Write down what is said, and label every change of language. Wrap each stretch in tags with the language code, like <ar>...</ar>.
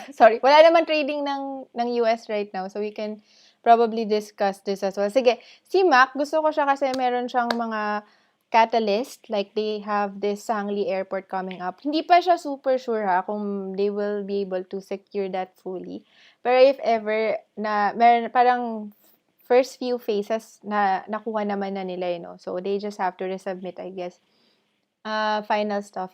<en>Sorry,</en> <tl>wala namang</tl> <en>trading ng US right now. So we can probably discuss this as well.</en> <tl>Sige, si Mac, gusto ko siya kasi meron siyang mga catalyst.</tl> <en>Like they have this Sangli Airport coming up.</en> <tl>Hindi pa siya super sure kung</tl> <en>they will be able to secure that fully.</en> <tl>Pero</tl> <en>if ever,</en> <tl>meron parang</tl> <en>first few phases</en> <tl>na nakuha naman na nila, no?</tl> <en>So they just have to resubmit, I guess. Final stuff.</en>